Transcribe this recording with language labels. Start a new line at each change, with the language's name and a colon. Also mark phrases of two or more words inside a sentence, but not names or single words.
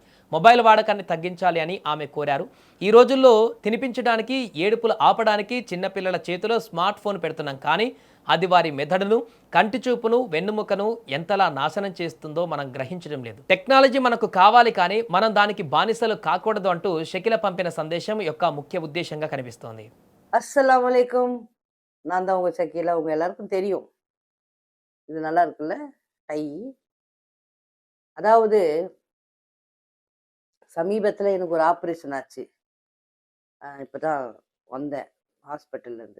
Telugu: మొబైల్ వాడకాన్ని తగ్గించాలి అని ఆమె కోరారు. ఈ రోజుల్లో తినిపించడానికి, ఏడుపులు ఆపడానికి చిన్నపిల్లల చేతిలో
English: smart phone
Telugu: పెడుతున్నాం, కానీ అది వారి మెదడును, కంటి చూపును, వెన్నుముకను ఎంతలా నాశనం చేస్తుందో మనం గ్రహించడం లేదు. టెక్నాలజీ మనకు కావాలి, కానీ మనం దానికి బానిసలు కాకూడదు అంటూ షకీలా పంపిన సందేశం యొక్క ముఖ్య ఉద్దేశంగా కనిపిస్తోంది.
Arabic: السلام عليكم.
Tamil: நான் தான் உங்க ஷக்கீலா. உங்க எல்லாருக்கும் தெரியும். இது நல்லா இருக்குல்ல? டை. அதாவது சமீபத்துல எனக்கு ஒரு ஆப்ரேஷன் ஆச்சு. இப்பதான் வந்தேன் ஹாஸ்பிட்டல்ல இருந்து.